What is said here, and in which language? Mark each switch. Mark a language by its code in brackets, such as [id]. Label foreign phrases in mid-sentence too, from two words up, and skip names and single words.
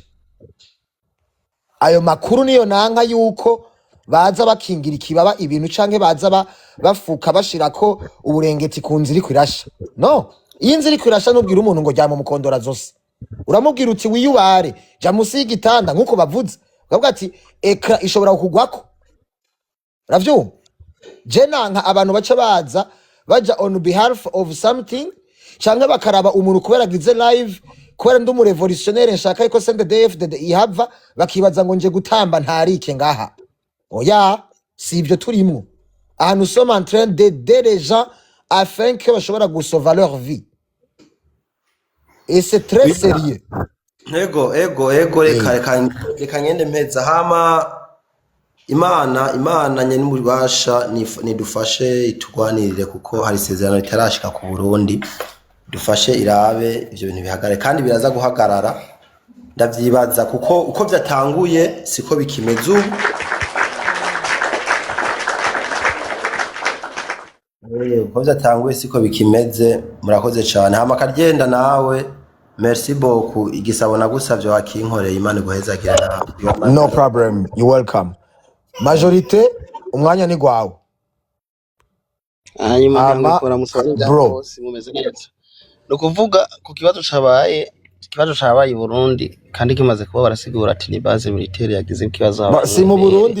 [rn] Ayo makuru niyo nanka yuko baza bakingira ikibaba ibintu canke baza bafuka bashirako uburengeti ku nzira kwirasha. No, iyi nzira kwirasha nubwira umuntu ngo jyamo mukondora zose, uramubwira uti wiyubare ja musi y'igitanda nkuko bavuze, ukavuga ati ekra ishobora kugwako. Ravyo je nanka abantu baca baja [en] on behalf of something, [rn] canke bakaraba umuntu kubera gize live, kubera ndi umurevolutionnaire nshaka yuko CNDD-FDD ihava, bakibaza ngo nje gutamba ntarike ngaha. Oya, si ibyo turimo. [fr] Nous sommes en train d'aider les gens afin que [rn] bashobora gusauver [fr] leur vie et c'est très sérieux. [rn] ego reka ngende mpeza hama imana nyene n'ububasha nidufashe itugwanirire kuko hari isezerano ritarashika ku Burundi, dufashe irabe ivyo bintu bihagare kandi biraza guhagarara, ndavyibaza kuko uko vyatanguye siko bikimeze ubu. Uko vyatanguye siko bikimeze. Murakoze cane hama karyenda nawe, [fr] merci beaucoup. [rn] Igisabo nagusavye wakinkoreye, Imana iguhezagira nawe. [en] No problem, you welcome. [rn] Majorité umwanya ni gwawe. hanyuma Ama nkakora musaba bro, bose mumeze neza. No kuvuga ku kibazo cabaye i Burundi kandi kimaze kuba barasigura ati ni [fr] base militaire [rn] yagize ikibazo si mu abantu